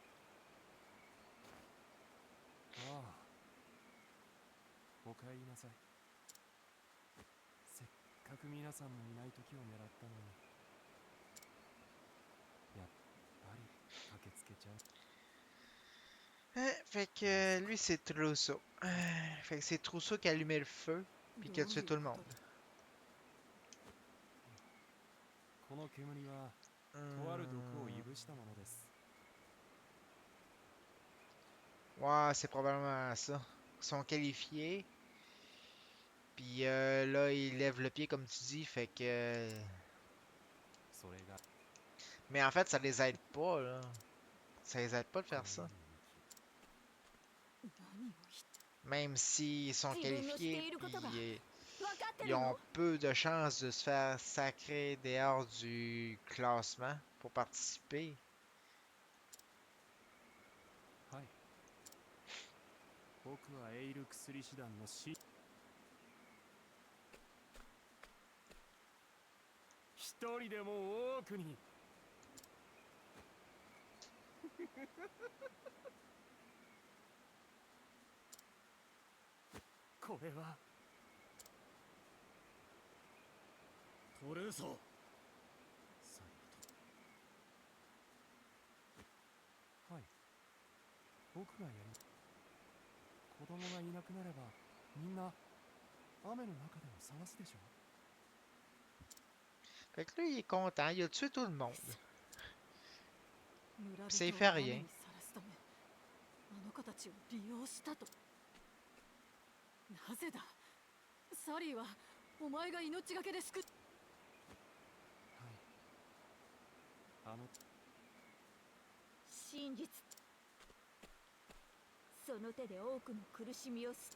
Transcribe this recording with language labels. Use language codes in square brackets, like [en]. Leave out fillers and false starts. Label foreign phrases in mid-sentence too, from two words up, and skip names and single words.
[ja] あおかえりなさいせっかく皆さんのいない時を狙ったのにやっぱり駆けつけちゃう [fr] Fait que lui, c'est Trousseau. Fait que c'est Trousseau qui a allumé le feu, puis qui a tué tout le monde. [ja] この煙はとある毒をいぶしたものです [fr] Ouais, c'est probablement ça. Ils sont qualifiés. Puis là, ils lèvent le pied, comme tu dis, fait que... [ja] それが [fr] Mais en fait, ça les aide pas, là. Ça les aide pas de faire ça. [ja] 何を言っ [fr] Même s'ils sont [ja] 自分のしてい [fr] qualifiés, [ja] ることが [fr] puis [ja] 分かって [fr] ils [ja] る [fr] ont [ja] の [fr] peu de chances de se faire sacrer dehors du classement pour participer. [ja] はい僕はエイル薬師団の師一人でも多くにこれはトルーソさはい僕がやり子供がいなくなればみんな雨の中でも探すでしょ [fr] Fait que là, il est content, il a tué tout le monde. [ja] 村 [fr] Ça [ja] 人 [fr] y [ja] を [fr] fait [ja] 雨 [fr] rien. [ja] にさらすためあの子たちを利用したとなぜだサリーはお前が命がけで救っはい真実その手で多くの苦しみをす